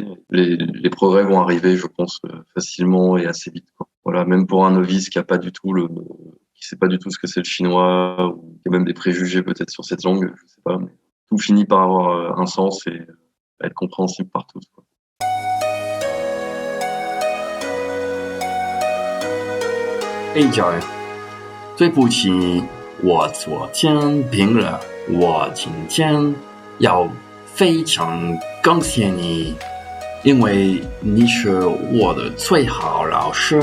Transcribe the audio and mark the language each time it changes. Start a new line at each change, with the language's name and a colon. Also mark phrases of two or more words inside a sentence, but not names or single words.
French: Les progrès vont arriver, je pense, facilement et assez vite, quoi. Voilà, même pour un novice qui sait pas du tout ce que c'est le chinois, ou qui a même des préjugés peut-être sur cette langue, je sais pas, mais tout finit par avoir un sens et être compréhensible par tous, quoi.
Chinese: Angel，对不起，我昨天病了，我今天要非常感谢你，因为你是我的最好老师。